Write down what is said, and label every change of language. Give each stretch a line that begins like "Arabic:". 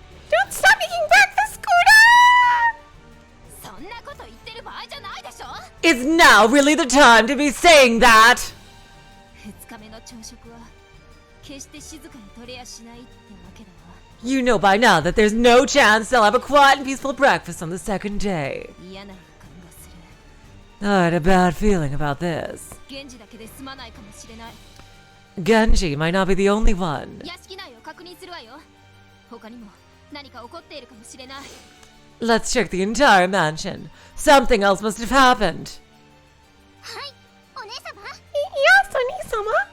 English: Don't stop making breakfast, Gouda!
Japanese: そんなこと言ってる場合じゃないでしょ。
English: Is now really the time to be saying that?
Japanese: 2日目の朝食は決して静かに取れやしないってわけだわ。
English: You know by now that there's no chance they'll have a quiet and peaceful breakfast on the second day.
Japanese: 嫌な予感がする。
English: I had a bad feeling about this.
Japanese: 源氏だけで済まないかもしれない。
English: Genji might not be the only one.
Japanese: 屋敷内を確認するわよ。他にも何か起こっているかもしれない。
English: Let's check the entire mansion. Something else must have happened.
Japanese: はい、お姉様。
English: Yes, Oni-sama.